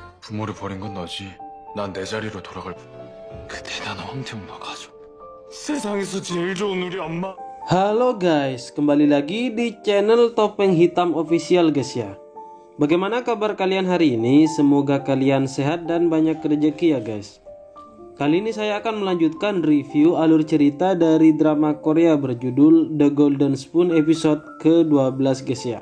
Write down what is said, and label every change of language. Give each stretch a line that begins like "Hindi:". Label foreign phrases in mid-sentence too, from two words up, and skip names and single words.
Korean: 부모를 버린 건 너지. 난 내 자리로 돌아갈 그 대단한 황태웅 너 가져. 세상에서 제일 좋은 우리 엄마.
Indonesian: Halo guys, kembali lagi di channel Topeng Hitam Official guys ya. Bagaimana kabar kalian hari ini? Semoga kalian sehat dan banyak rezeki ya guys. Kali ini saya akan melanjutkan review alur cerita dari drama Korea berjudul The Golden Spoon episode ke-12 guys ya.